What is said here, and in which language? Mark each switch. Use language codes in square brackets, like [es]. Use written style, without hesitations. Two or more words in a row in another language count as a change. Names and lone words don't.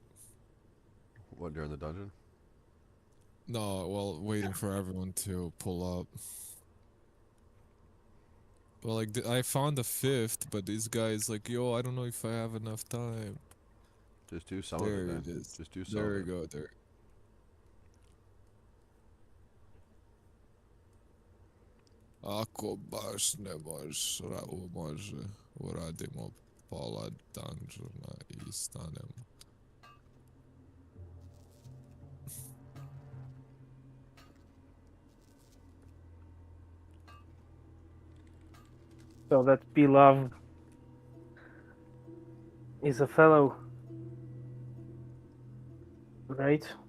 [en] What, during the dungeon? No, well, waiting for everyone to pull up. Well, like, I found the 5th, but this guy is like, yo, I don't know if I have enough time. Just do some There of it it then. is. Just do some There of we it. go, there. [sr] Ako baš ne može, uradimo pola dungeona I stanemo. [en] So that beloved is a fellow, right?